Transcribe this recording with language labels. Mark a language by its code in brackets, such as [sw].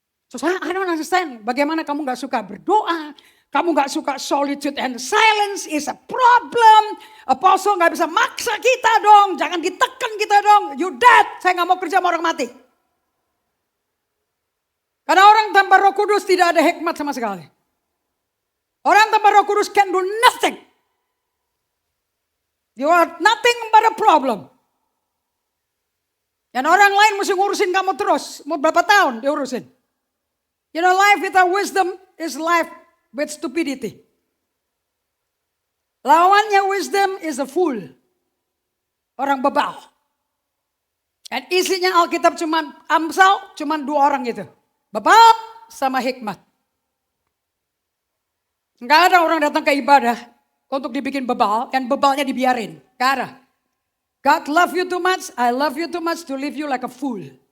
[en] So, I don't understand [id] bagaimana kamu gak suka [en] berdoa. Kamu gak suka solitude and silence is a problem. [id] Apostle gak bisa maksa kita dong. Jangan ditekan kita dong. [en] You dead. [id] Saya gak mau kerja sama orang mati. Karena orang tanpa Roh Kudus tidak ada hikmat sama sekali. Orang tanpa Roh Kudus [en] can do nothing. You are nothing but a problem. [id] Dan orang lain mesti ngurusin kamu terus. Mau berapa tahun diurusin. [en] You know, life without wisdom is life with stupidity. [id] Lawannya [en] wisdom is a fool. [id] Orang bebal. Dan isinya Alkitab cuman Amsal, cuman 2 orang gitu. Bebal sama hikmat. Enggak ada orang datang ke ibadah untuk dibikin bebal dan bebalnya dibiarin. Enggak ada. [en] God love you too much, I love you too much to leave you like a fool.